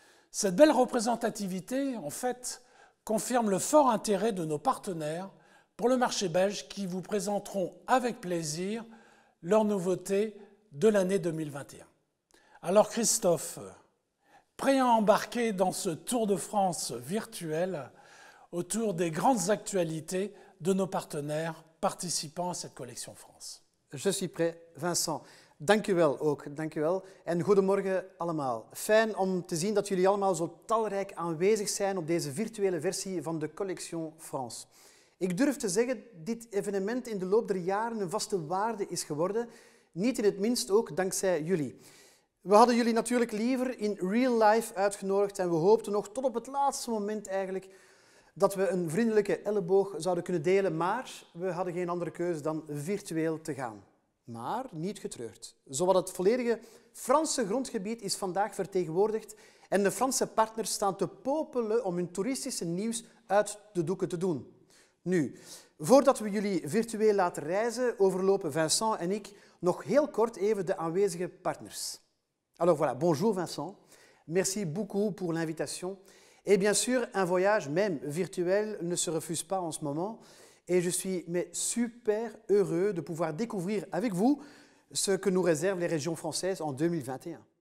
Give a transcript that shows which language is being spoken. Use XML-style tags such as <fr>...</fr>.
<fr>Cette belle représentativité, en fait, confirme le fort intérêt de nos partenaires pour le marché belge qui vous présenteront avec plaisir leurs nouveautés de l'année 2021. Alors Christophe, prêt à embarquer dans ce Tour de France virtuel autour des grandes actualités de nos partenaires participant à cette Collection France.</fr> <nl>Je suis prêt, Vincent. Dank u wel ook, dank u wel. En goedemorgen allemaal. Fijn om te zien dat jullie allemaal zo talrijk aanwezig zijn op deze virtuele versie van de Collection France. Ik durf te zeggen, dit evenement in de loop der jaren een vaste waarde is geworden. Niet in het minst ook dankzij jullie. We hadden jullie natuurlijk liever in real life uitgenodigd en we hoopten nog tot op het laatste moment eigenlijk dat we een vriendelijke elleboog zouden kunnen delen, maar we hadden geen andere keuze dan virtueel te gaan. Maar niet getreurd. Zowat het volledige Franse grondgebied is vandaag vertegenwoordigd en de Franse partners staan te popelen om hun toeristische nieuws uit de doeken te doen. Nu, voordat we jullie virtueel laten reizen, overlopen Vincent en ik nog heel kort even de aanwezige partners.</nl> <fr>Alors voilà, bonjour Vincent. Merci beaucoup pour l'invitation. Et bien sûr, un voyage, même virtuel, ne se refuse pas en ce moment. Et je suis super heureux de pouvoir découvrir avec vous ce que nous réservent les régions françaises en 2021.</fr>